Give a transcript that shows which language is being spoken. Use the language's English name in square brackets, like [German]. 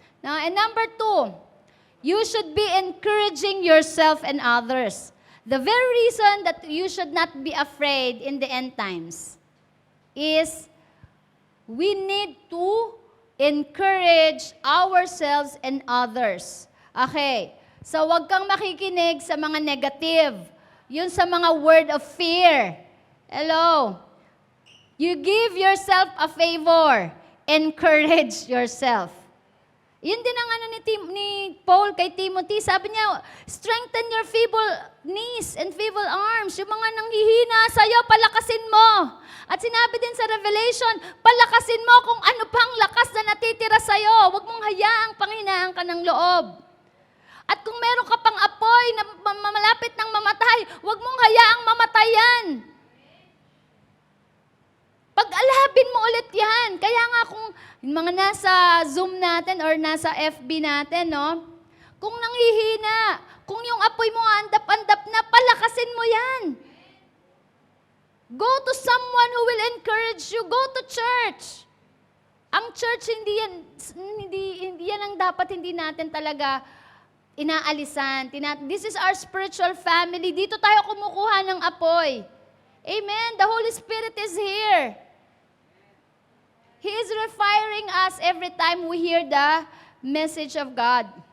[English] Now, and number 2, you should be encouraging yourself and others. The very reason that you should not be afraid in the end times is we need to encourage ourselves and others. Okay. [Filipino] So, wag kang makikinig sa mga negative. Yun sa mga word of fear. Hello. [English] You give yourself a favor. Encourage yourself. [Filipino] Yun din ang ni Paul kay Timothy. Sabi niya, [English] strengthen your feeble knees and feeble arms. [Filipino] Yung mga nanghihina sa'yo, palakasin mo. At sinabi din sa Revelation, palakasin mo kung ano pang lakas na natitira sa'yo. Huwag mong hayaang panghinaan ka ng loob. At kung meron ka pang apoy na malapit ng mamatay, huwag mong hayaang mamatayan. Pag-alabin mo ulit yan. Kaya nga kung mga nasa Zoom natin or nasa FB natin, no? Kung nanghihina, kung yung apoy mo andap-andap na, palakasin mo yan. [English] Go to someone who will encourage you. Go to church. [Filipino] Ang church, hindi yan ang dapat hindi natin talaga inaalisan. [English] This is our spiritual family. [Filipino] Dito tayo kumukuha ng apoy. [English] Amen. The Holy Spirit is here. He is refiring us every time we hear the message of God.